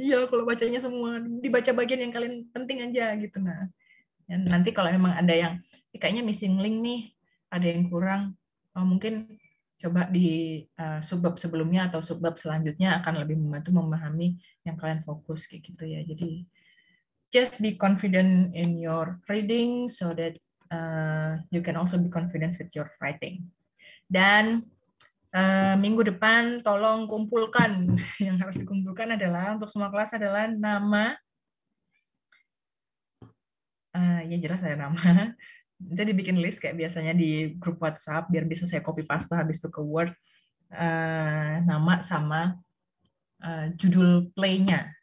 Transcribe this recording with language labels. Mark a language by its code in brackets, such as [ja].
[id] Iya, kalau bacanya semua, dibaca bagian yang kalian penting aja gitu. Nah, dan nanti kalau memang ada yang kayaknya missing link nih, ada yang kurang, mungkin coba di subbab sebelumnya atau subbab selanjutnya akan lebih membantu memahami yang kalian fokus kayak gitu ya. [en] Jadi just be confident in your reading so that you can also be confident with your writing. [id] Dan minggu depan tolong kumpulkan, yang harus dikumpulkan adalah untuk semua kelas adalah nama, ya jelas ada nama, itu dibikin list kayak biasanya di grup WhatsApp biar bisa saya copy paste habis itu ke Word, nama sama judul play-nya.